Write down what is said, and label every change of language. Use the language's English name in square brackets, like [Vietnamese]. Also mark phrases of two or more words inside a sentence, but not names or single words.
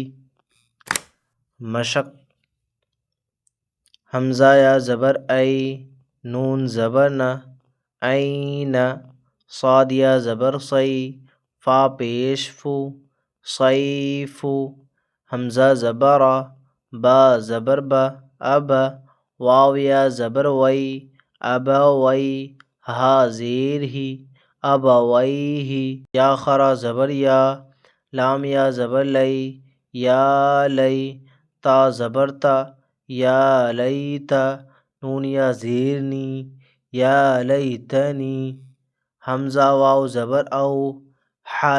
[Urdu] مشق، حمزہ یا زبر ای، نون زبر نہ، عین، صاد یا زبر صی، فا پیش فو، صیفو، حمزہ زبر آ، با زبر با، اب، واو یا زبر وئی، ابا وئی، ہا زیر ہی، ابا وئی ہی، یا خرا زبر یا، لام یا زبر لئی، یا لئی، تا زبر تا، یا لیتا، نون یا زیر نی، یا لیتنی، حمزہ واو زبر او، حا